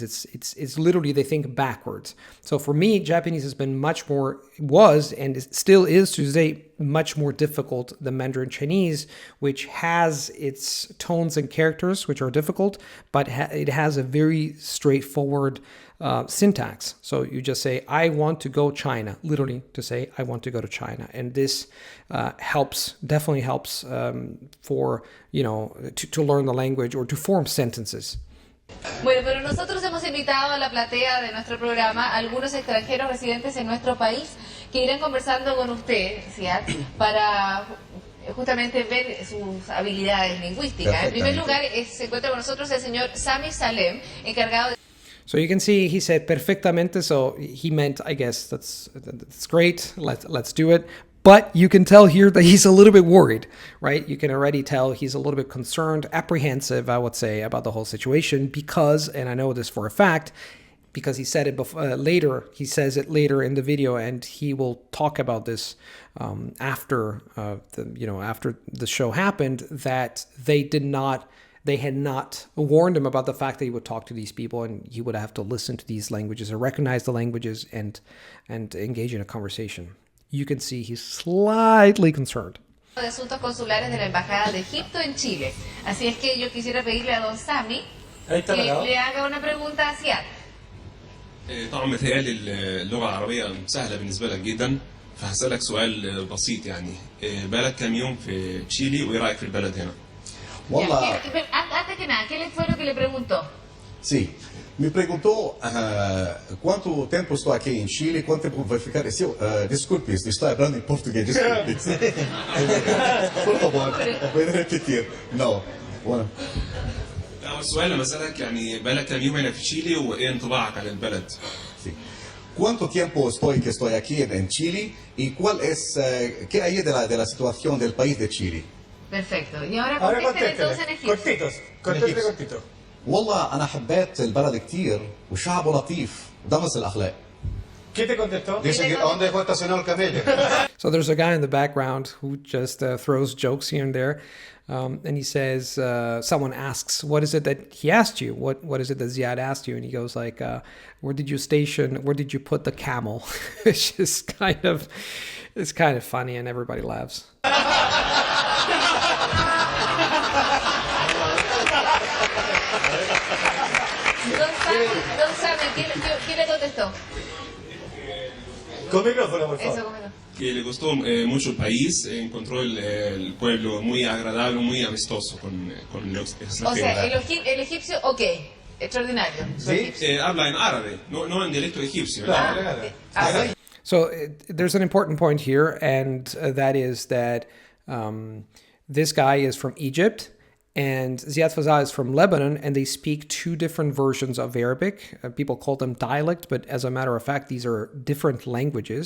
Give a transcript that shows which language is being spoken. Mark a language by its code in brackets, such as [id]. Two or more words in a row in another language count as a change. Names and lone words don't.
[en] It's literally, they think backwards. So for me, Japanese has been much more, was and still is to today, much more difficult than Mandarin Chinese, which has its tones and characters, which are difficult, but it has a very straightforward syntax. So you just say, I want to go China, literally to say, I want to go to China. And this definitely helps for, to learn the language or to form sentences. [es] Bueno, pero nosotros hemos invitado a la platea de nuestro programa a algunos extranjeros residentes en nuestro país que irán conversando con usted, Ziad, para justamente ver sus habilidades lingüísticas. En primer lugar, se encuentra con nosotros el señor Sami Salem, encargado de... [en] So you can see he said perfectamente, so he meant, I guess, that's great, let's do it. But you can tell here that he's a little bit worried, right? You can already tell he's a little bit concerned, apprehensive, I would say, about the whole situation because, and I know this for a fact, because he said it later, he says it later in the video, and he will talk about this after the show happened, that they had not warned him about the fact that he would talk to these people and he would have to listen to these languages or recognize the languages and engage in a conversation. You can see he's slightly concerned. [es] De Asuntos Consulares de la Embajada de Egipto en Chile. Así es que yo quisiera pedirle a don Sami que le haga una pregunta a Ziad. [ar] طبعا متهيألي اللغة العربية سهلة بالنسبة لك جدا فهسألك سؤال بسيط يعني بقالك كام يوم في تشيلي وإيه رأيك في البلد هنا؟ والله [es] Antes que nada, ¿qué fue lo que le preguntó? [it] Sì, mi preguntò quanto tempo sto qui in Cile, [pt] quanto tempo vai ficar. [it] Sì, desculpe, sto parlando in portoghese, desculpe. [es] Por favor, puede repetir. No, bueno. [ar] السؤال لما أسألك يعني بقالك كام يوم هنا في تشيلي وإيه انطباعك عن البلد؟ [it] Sì. [es] ¿Cuánto tiempo estoy aquí en Chile y cuál es, qué hay de la situación del país de Chile? Perfecto. Y ahora contéstele entonces en egipcio. cortito. [ar] والله أنا حبيت البلد كتير وشعبه لطيف ودمس الأخلاق. [es] ¿Qué te contestó? Dice que ¿a dónde dejó estacionado el camello? [en] So there's a guy in the background who just throws jokes here and there. And he says, someone asks, what is it that he asked you? What is it that Ziad asked you? And he goes like, where did you put the camel? It's just kind of funny and everybody laughs. [es] Don Sami, ¿qué le contestó? Con micrófono, por favor. Eso, cómelo. Que le gustó mucho el país, encontró el pueblo muy agradable, muy amistoso con los O sea, extranjeros. el egipcio, ok, extraordinario. Sí. Habla en árabe, no en dialecto egipcio. [en] So there's an important point here, and that is that this guy is from Egypt, and Ziad Fazah is from Lebanon, and they speak two different versions of Arabic. People call them dialect, but as a matter of fact, these are different languages.